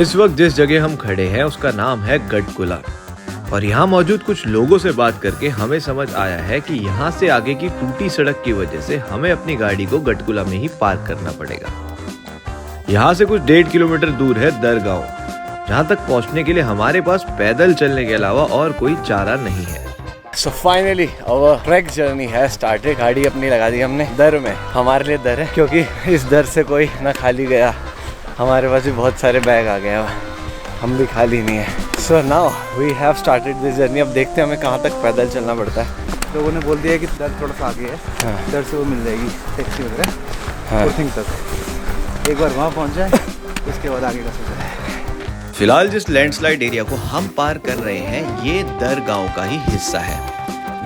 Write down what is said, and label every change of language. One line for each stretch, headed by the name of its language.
Hindi: इस वक्त जिस जगह हम खड़े हैं उसका नाम है गढ़कुला, और यहाँ मौजूद कुछ लोगों से बात करके हमें समझ आया है कि यहाँ से आगे की टूटी सड़क की वजह से हमें अपनी गाड़ी को गढ़कुला में ही पार्क करना पड़ेगा। यहाँ से कुछ 1.5 किलोमीटर दूर है दर गांव, जहाँ तक पहुँचने के लिए हमारे पास पैदल चलने के अलावा और कोई चारा नहीं है।
English: So finally our trek journey has started।
Hindi: गाड़ी अपनी लगा दी हमने दर में। हमारे लिए दर है क्योंकि इस दर से कोई ना खाली गया, हमारे पास भी बहुत सारे बैग आ गए, हम भी खाली नहीं है।
English: So now we have started this journey।
Hindi: अब देखते हैं हमें कहाँ तक पैदल चलना पड़ता है। लोगों ने बोल दिया कि दर थोड़ा सा आगे है। हाँ। दर से वो मिल जाएगी टैक्सी वगैरह। हाँ। तक एक बार वहाँ पहुँच जाए उसके बाद आगे का सोचा है। फिलहाल जिस लैंडस्लाइड एरिया को हम पार कर रहे हैं ये दर गांव का ही हिस्सा है।